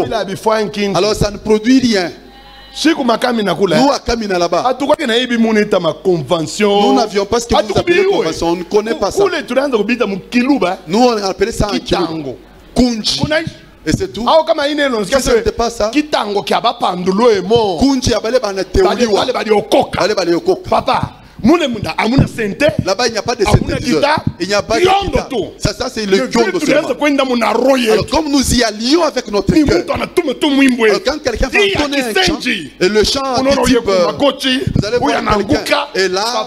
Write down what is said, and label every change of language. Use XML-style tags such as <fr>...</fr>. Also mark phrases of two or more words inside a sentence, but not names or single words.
<fr>Alors ça ne produit rien. Nous à Kamina là-bas, nous n'avions pas ce que vous appelez convention. On ne connaît pas ça. Nous on appelait ça un kitango. Kunji. Et c'est tout. Si ce n'était pas ça,</fr> <lu>Kunji abale bana teuliwa.</lu> <fr>Papa, là-bas il n'y a pas de synthétiseur. Il n'y a pas de guitare. Ça c'est le kyondo seulement. Alors comme nous y allions avec notre cœur, quand quelqu'un fait entonner un chant, et le chant du type, vous allez voir quelqu'un, et là</fr>